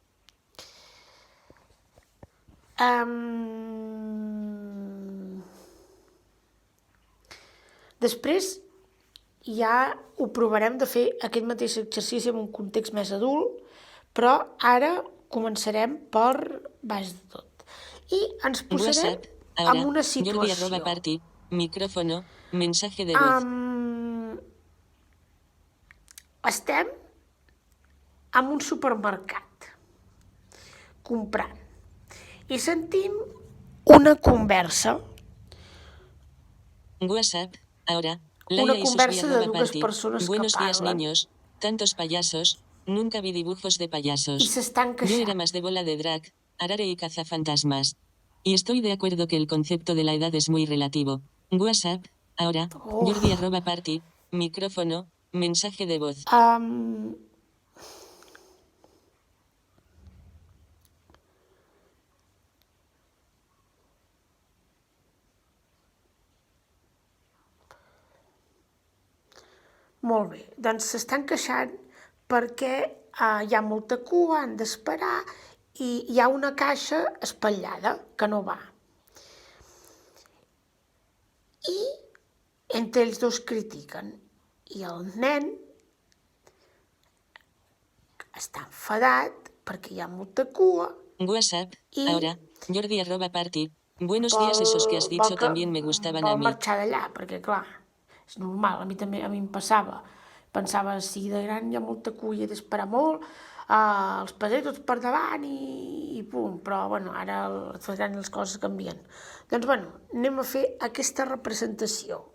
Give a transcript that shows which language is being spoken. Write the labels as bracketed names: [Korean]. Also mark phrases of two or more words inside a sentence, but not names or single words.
[Catalan] Després ja ho provarem de fer aquest mateix exercici en un context més adult, però ara començarem per baix de tot. I ens posarem en una situació. [Spanish] Micrófono, mensaje de voz. [Catalan] Estem en un supermercat comprant i sentim una conversa. [Spanish] WhatsApp, ahora, Laia y sus [Catalan] conversa de [Spanish] arroba [Catalan] dues [Spanish] party. [Catalan] persones que [Spanish] Buenos días, [Catalan] parlen [Spanish] niños. Tantos payasos. Nunca vi dibujos de [Catalan] i [Spanish] payasos. [Catalan] s'estan [Spanish] Yo era [Catalan] queixant. [Spanish] más de bola de drag, arare y cazafantasmas. Y estoy de acuerdo que el concepto de la edad es muy relativo. WhatsApp, ahora, Uf. Jordi arroba party, micrófono, mensaje de voz. [Catalan] Molt bé, doncs s'estan queixant perquè hi ha molta cua, han d'esperar i hi ha una caixa espatllada que no va. I entre ells dos critiquen. I el nen està enfadat perquè hi ha molta cua [Spanish] WhatsApp, [Catalan] i [Spanish] ahora, Jordi arroba party. Buenos días, esos que has dicho también me gustaban a [Catalan] vol [Spanish] mí. [Catalan] marxar d'allà, perquè clar, és normal, a mi també em passava. Pensava, si de gran hi ha molta cua i he d'esperar molt, els passaré tots per davant i pum, però bueno, ara els grans les coses canvien. Doncs bueno, anem a fer aquesta representació.